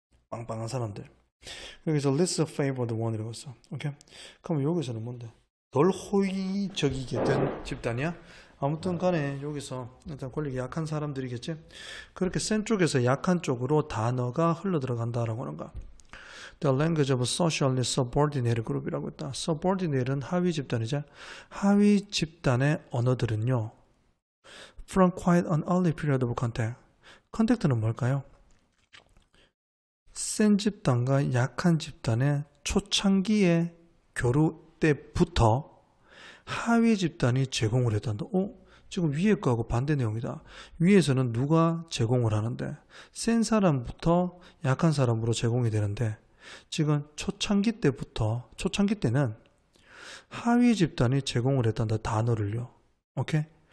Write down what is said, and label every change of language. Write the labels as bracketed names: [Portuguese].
[Korean] 빵빵한 사람들. 여기서 [English] less favored one [Korean] 이라고 써. 오케이? 그럼 여기서는 뭔데? 덜 호의적이게 된 집단이야? 아무튼 간에 여기서 일단 권력이 약한 사람들이겠지? 그렇게 센 쪽에서 약한 쪽으로 단어가 흘러 들어간다라고 하는 거야. [English] The language of socially subordinated group [Korean] 이라고 했다. subordinate는 하위 집단이죠. 하위 집단의 언어들은요. [English] From quite an early period of contact. [Korean] 컨택트는 뭘까요? 센 집단과 약한 집단의 초창기의 교류 때부터 하위 집단이 제공을 했단다. 지금 위에 거하고 반대 내용이다. 위에서는 누가 제공을 하는데 센 사람부터 약한 사람으로 제공이 되는데 지금 초창기 때는 하위 집단이 제공을 했단다. 단어를요. 오케이?